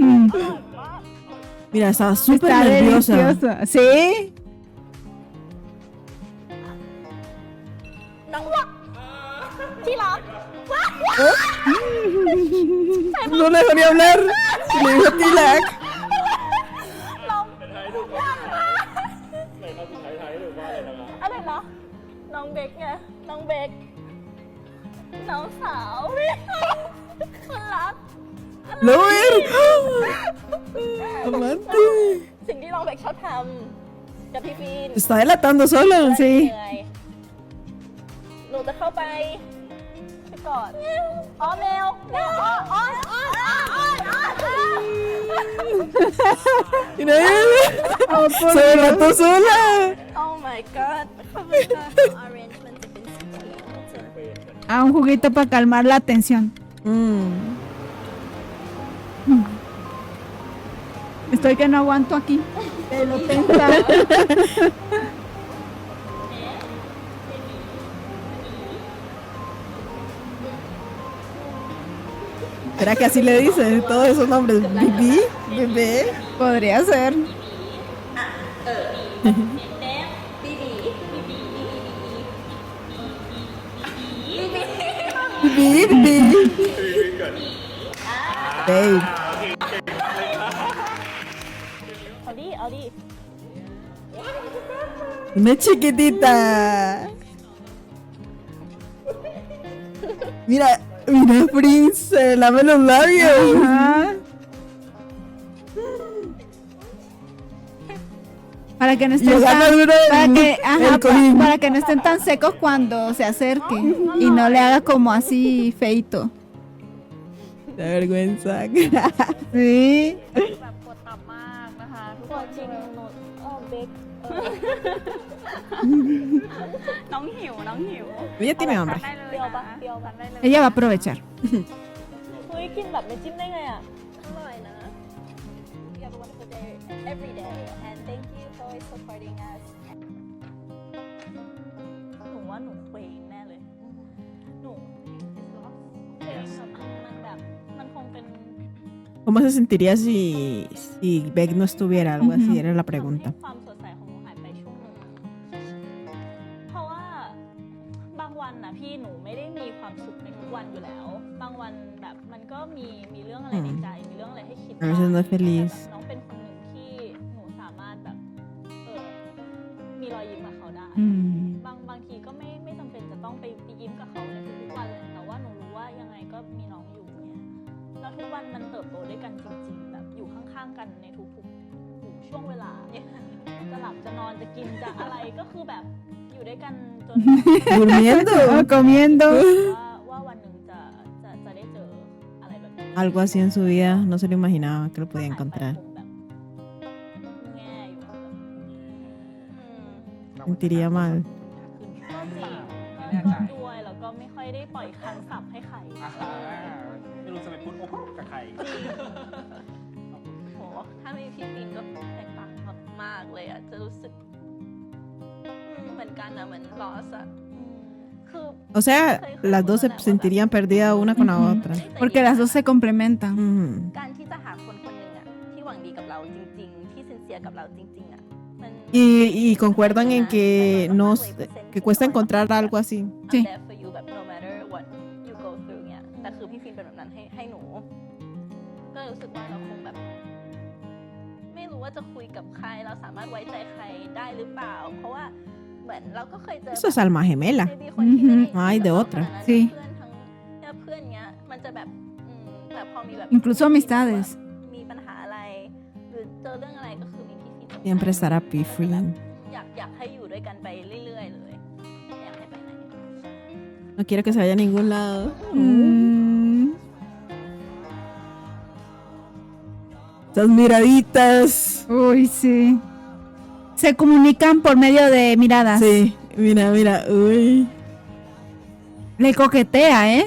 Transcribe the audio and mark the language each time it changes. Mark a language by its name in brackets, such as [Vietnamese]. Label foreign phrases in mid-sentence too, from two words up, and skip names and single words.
[Spanish] Mira, estaba súper Está nerviosa. deliciosa. Sí. No le dejó ni hablar. Y le dijo Tilak. [Thai] อะไรนะน้องเบคไงน้องเบคน้องสาวพี่คนรัก [Spanish] ¡Lo ver! ¡Amante! [Thai] สิ่งที่น้องเบคชอบทำกับพี่ฟีน [Spanish] Está delatando solo, sí. [Thai] เหนื่อยหนูจะเข้าไปกอดอ๋อแมวอ้อน [Spanish] Mira, sola, tú sola. [English] Oh my god [Thai] ขอบคุณค่ะ Orange มันจะเป็นสีเขียว [Spanish] A un juguito para calmar la tensión. Estoy que no aguanto aquí. De lo tensa. ¿Será que así le dicen todos esos nombres? Bibi, bebé. Podría ser. Bibi, bibi. [English] Babe. [Thai] เอาดิ [Spanish] Una chiquitita. Mira, mira, Prince, lame los labios. Ajá. Para que no estén Y agarra tan, duro el colín. para que no estén tan secos cuando se acerque y no le haga como así feito. Da vergüenza. Sí. [Thai] แบบปวดตับมากนะคะทุกคนจริงหนูเบค น้องหิว [Spanish] Ella tiene hambre. [Thai] เปรี้ยวปะเปรี้ยวปะได้เลย [Spanish] Ella va a aprovechar. [Thai] เฮ้ยกินแบบไม่จิ้มได้ไงอ่ะ อร่อยนะ [English] You have a wonderful day every day and thank you for supporting us [Thai] หนูว่าหนูเคว้งแน่เลย หนูเคว้งมันแบบมันคงเป็น [Spanish] ¿Cómo se sentiría si Beck no estuviera? Algo así era la pregunta. [Thai] ความสดใสของหนูหายไปช่วงหนึงเพราะว่าบางวันนะพี่หนูไม่ได้มีความสุขในทุกวันอยู่แล้ว บางวันแบบมันก็มีเรื่องอะไรในใจ มีเรื่องอะไรให้คิด [Spanish] A veces no es feliz. [Thai] น้องเป็นคนหนึ่งที่หนูสามารถแบบมีรอยยิ้มกับเขาได้ Mm. บางทีก็ไม่จำเป็นจะต้องไปยิ้มกับเขาในทุกๆวันเลยแต่ว่าหนูรู้ว่ายังไงก็มีน้องอยู่เนี่ยแล้วทุกวันมันเติบโตด้วยกันจริงๆ แบบอยู่ข้างๆกันในทุกๆช่วงเวลาจะหลับจะนอนจะกินจะอะไรก็คือแบบอยู่ด้วยกันจน [Spanish] Durmiendo. Comiendo. [Thai] ว่าวันหนึ่งจะได้เจออะไรแบบนี้ [Spanish] Algo así en su vida. No se lo imaginaba que lo podía encontrar. [Thai] คงแบบแง่อยู่แบบ [Spanish] Sentiría mal. [Thai] ก็จริงก็ด้วยแล้วก็ไม่ค่อยได้ปล่อยคำศัพท์ให้ใคร ไม่รู้จะไปพูดกับใคร โหถ้ามีพี่ปินก็แตกต่างมากๆเลยอ่ะจะรู้สึกเหมือนกันนะเหมือน loss อ่ะคือ [Spanish] O sea, las dos se sentirían perdidas una con la otra. Porque las dos se complementan. Ujú. [Thai] การที่จะหาคนคนหนึ่งอ่ะที่หวังดีกับเราจริงๆ ที่ซินเซียกับเราจริงๆอ่ะมัน [Spanish] Y concuerdan en que que cuesta encontrar algo así. Sí. [English] I'm there for you [Thai] แบบ [English] no matter what you go through [Thai] เนี่ยแต่คือพี่ฟินเป็นแบบนั้นให้หนู ก็เลยรู้สึกว่าเราคงแบบ ไม่รู้ว่าจะคุยกับใครเราสามารถไว้ใจใครได้หรือเปล่า เพราะว่าเหมือนเราก็เคยเจอ [Spanish] Eso es alma gemela. [Thai] ไม่มีคนที่ไม่ได้ [Spanish] No hay de otra. [Thai] ทั้ง [Spanish] Sí. [Thai] เพื่อนทั้งเนี่ยเพื่อนเงี้ยมันจะแบบแต่พอมีแบบ [Spanish] Incluso amistades. [Thai] มีปัญหาอะไร หรือเจอเรื่องอะไรก็คือมีพี่ฟิน [Spanish] Siempre estará P free. [Thai] อยากให้อยู่ด้วยกันไปเรื่อยๆเลยอยากให้ไปไหน [Spanish] No quiero que se vaya a ningún lado. Mm. Esas miraditas. Uy, sí. Se comunican por medio de miradas. Sí, mira. Uy. Le coquetea, ¿eh?